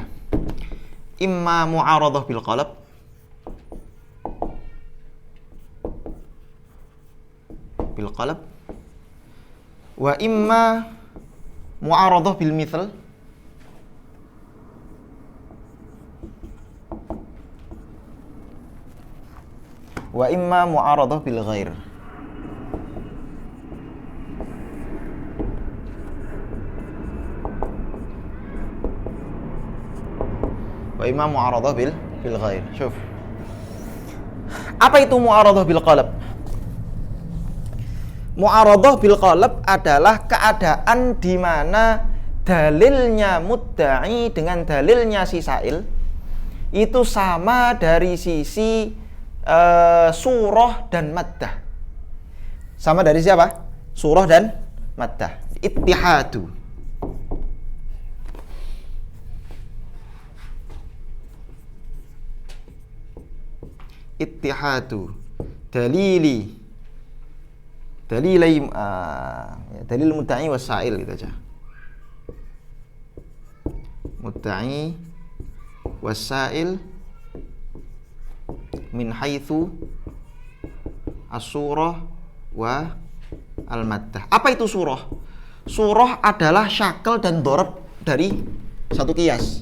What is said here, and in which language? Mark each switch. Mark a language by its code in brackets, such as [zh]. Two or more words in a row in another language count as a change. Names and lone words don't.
[ar] إما معارضة بالقلب، وإما معارضة بالمثال، وإما معارضة بالغير. وإما معارضة بالغير. [id] Syuf. Apa itu [ar] معارضة بالقلب? معارضة بالقلب [id] adalah keadaan di mana dalilnya mudda'i dengan dalilnya si sa'il itu sama dari sisi surah dan maddah. Sama dari siapa? Surah dan maddah. [ar] اتحاد. اتحاد. [id] Dalilai dalil [ar] مدعي وسائل [id] gitu aja. [ar] مدعي وسائل من حيث الصورة والمادة. [id] Apa itu surah? Surah adalah syakal dan dharab dari satu qiyas.